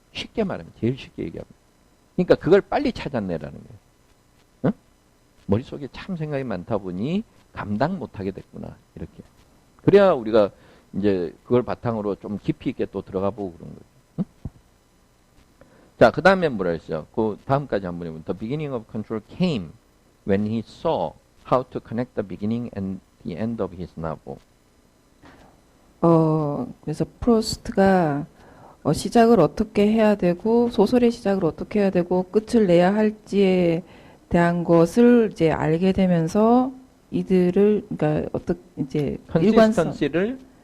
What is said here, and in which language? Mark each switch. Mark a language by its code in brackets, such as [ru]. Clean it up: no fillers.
[ko] 쉽게 말하면 제일 쉽게 얘기하면. 그러니까 그걸 빨리 찾아내라는 거예요. 응? 머릿속에 참 생각이 많다 보니 감당 못하게 됐구나. 이렇게. 그래야 우리가 이제 그걸 바탕으로 좀 깊이 있게 또 들어가 보고 그런 거죠. 응? 자, 그 다음에 뭐라 했어요? 그 다음까지 한번 해보면 [en] The beginning of control came when he saw how to connect the beginning and the end of his novel. [ko] 그래서 프로스트가 시작을 어떻게 해야 되고 소설의 시작을 어떻게 해야 되고 끝을 내야 할지에 대한 것을 이제 알게 되면서 이들을 그러니까 어떻게 이제 일관성 컨시스턴시를